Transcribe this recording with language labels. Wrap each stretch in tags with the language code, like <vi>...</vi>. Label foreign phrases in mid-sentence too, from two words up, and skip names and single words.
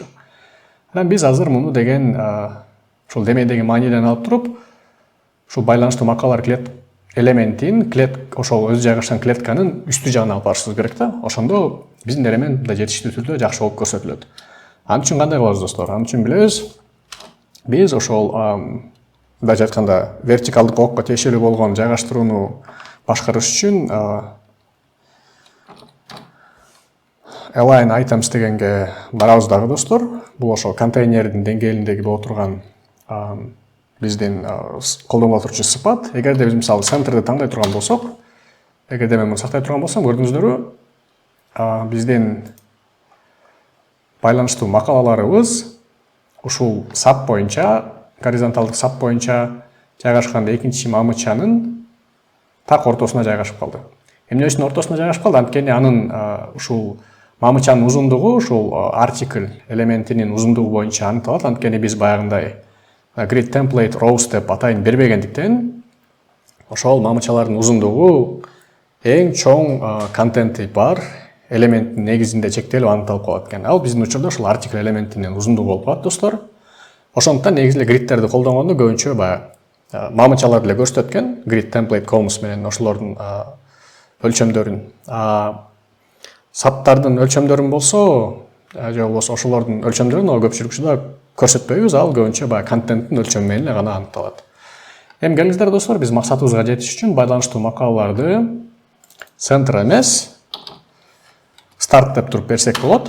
<ky>Анан биз азыр муну деген ушул демейдеги мааниден алып туруп, ушул байланыштуу макалалар элементин ошол өзү жайгашкан клетканын үстү жагына алып барышыбыз керек да. Ошондо биздин элемент мындай жетиштүү түрдө жакшы болуп көрсөтүлөт. Ан үчүн кандай кылабыз достор? Ан үчүн билебиз, биз ошол мындайча айтканда вертикалдык окко тиешелүү болгон жайгаштырууну башкарыш үчүн</ky> <en>align items</en> <ky>дегенге барабыз дагы достор. Бул ошол контейнердин деңгээлиндеги боло турган биздин колдонула турчу сыпат. Эгерде биз мисалы центрди таңдай турган болсок, эгерде мен муну сактай турган болсом, көрдүңүздөрбү, биздин байланыштуу макалаларыбыз ушул сап боюнча, горизонталдык сап боюнча жайгашкан экинчи мамычанын так ортосуна жайгашып калды. Эмне үчүн ортосуна жайгашып калды? Анткени анын ушул мамычанын узундугу ушул артикль элементинин узундугу боюнча аныкталат. Анткени биз баягындай</ky> <en>grid template rows</en> <ky>деп атайын бербегендиктен ошол мамычалардын узундугу эң чоң контенти бар элементтин негизинде чектелип аныкталып калат экен. Ал биздин учурда ушул артикль элементинин узундугу болуп калат, достор. Ошондуктан негизи эле гридтерди колдонгондо көбүнчө баягы мамычалар деле көрсөтөт экен,</ky> <en>grid template columns</en> <ky>менен ошолордун өлчөмдөрүн. Саттардын өлчөмдөрүн болсо, же болбосо ошолордун өлчөмдөрүн көпчүлүк учурда көрсөтпөйбүз, ал көбүнчө баягы контенттин өлчөмү менен гана аныкталат. Эми келиңиздер достор, биз максатыбызга жетиш үчүн байланыштуу макалаларды center эмес start деп туруп берсек болот.</ky>